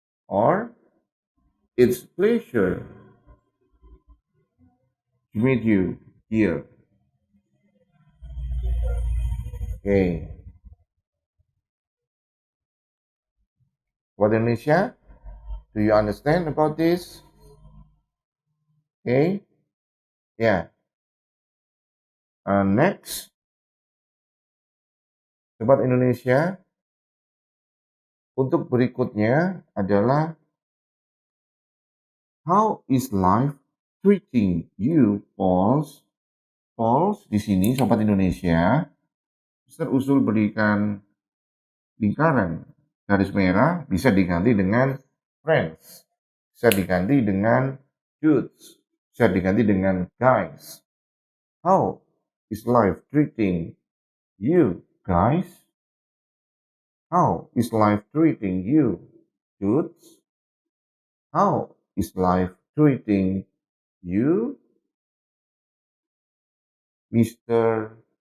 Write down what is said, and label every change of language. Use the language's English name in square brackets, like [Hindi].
[English] Or, it's pleasure to meet you here. Okay. Sobat Indonesia, do you understand about this? Okay. Yeah. Next, Sobat Indonesia, [Indonesian] untuk berikutnya adalah [English] how is life treating you, Pauls? [Indonesian] Pauls di sini, Sobat Indonesia, Mr. Usul berikan lingkaran garis merah, bisa diganti dengan friends, bisa diganti dengan dudes, bisa diganti dengan guys. [English] How is life treating you, guys? How is life treating you, dudes? How is life treating you, Mr.